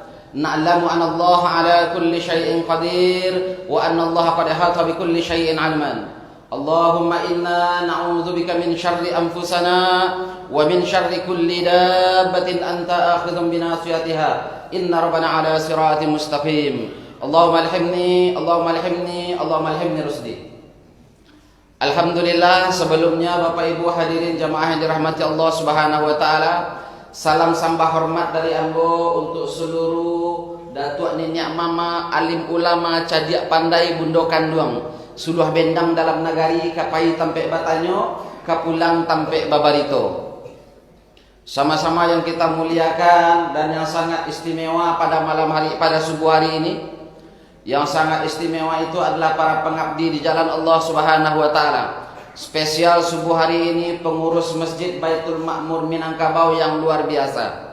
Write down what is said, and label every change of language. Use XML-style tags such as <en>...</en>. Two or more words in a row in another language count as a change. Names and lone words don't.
<ar>نعلم أن الله على كل شيء قدير وأن الله قد أحاط بكل شيء علما. اللهم إنا نعوذ بك من شر أنفسنا ومن شر كل دابة أنت آخذ بناصيتها إن ربنا على صراط مستقيم. اللهم ألهمني رشدي.</ar> <id>Alhamdulillah, sebelumnya Bapak Ibu hadirin jamaah yang dirahmati Allah</id> <ar>سبحانه وتعالى,</ar> <id>salam sembah hormat dari ambo untuk seluruh datuk nenek mama, alim ulama,</id> <min>cadiak pandai, bundokan duang, suluh bendang dalam nagari, kapai tampe batanyo, kapulang tampe babarito.</min> <id>Sama-sama yang kita muliakan dan yang sangat istimewa pada malam hari, pada subuh hari ini. Yang sangat istimewa itu adalah para pengabdi di jalan Allah</id> <ar>سبحانه وتعالى.</ar> <id>Spesial subuh hari ini pengurus Masjid Baitul Ma'mur Minangkabau yang luar biasa.</id>